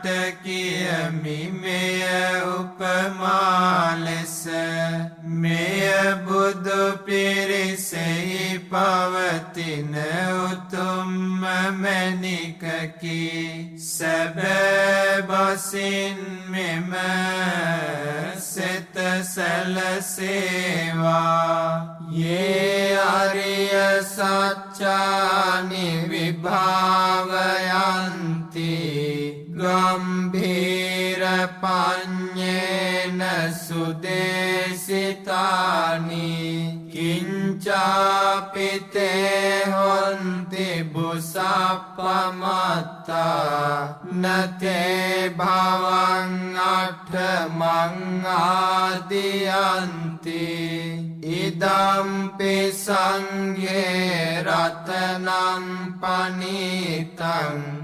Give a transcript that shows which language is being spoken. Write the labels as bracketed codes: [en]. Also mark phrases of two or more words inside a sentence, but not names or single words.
[si] කියමි මෙය උපමා ලෙස මෙය බුදු පිරිසෙහි පවතින උතුම්ම මැණිකකි සැබෑ බසින් මෙම සෙත සැලසේවා [pi] යේ අරිය සච්චානි විභාවයන්ති ගම්භීර පඤ්ඤේන සුදේශිතානි කිංචාපිතේ හොන්ති බුසප්පමත්තා නතේ භවං අට්ඨමං ආදියන්ති ඉදම්පි සංඝේ රතනං පනිතං